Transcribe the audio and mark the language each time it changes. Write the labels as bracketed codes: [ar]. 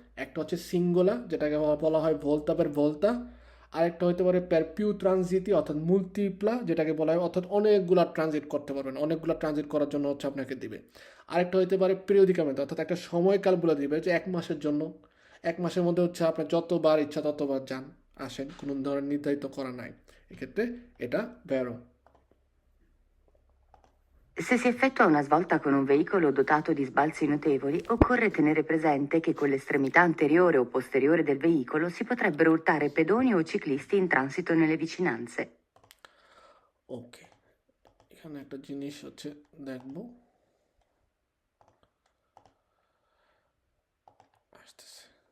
[bn] একটা হচ্ছে সিঙ্গোলা, যেটাকে বলা হয় ভোল্তা। আরেকটা হতে পারে per più ট্রানজিটি, অর্থাৎ মুলটিপ্লা, যেটাকে বলা হয় অর্থাৎ অনেকগুলা ট্রানজিট করতে পারবেন, অনেকগুলা ট্রানজিট করার জন্য হচ্ছে আপনাকে দিবে। আরেকটা হতে পারে পিরিয়ডিকামেন্ট, অর্থাৎ একটা সময়কাল বলে দিবে যে 1 মাসের জন্য, 1 মাসের মধ্যে হচ্ছে আপনার যতবার ইচ্ছা ততবার যান আসেন, কোনো ধরনের নির্ধারিত করা নাই। এক্ষেত্রে এটা ভ্যারো। [it] Se si effettua una svolta con un veicolo dotato di sbalzi notevoli, occorre tenere presente che con l'estremità anteriore o posteriore del veicolo si potrebbero urtare pedoni o ciclisti in transito nelle vicinanze. [bn] ওকে, এখানে একটা জিনিস হচ্ছে দেখবো, আসতেছে।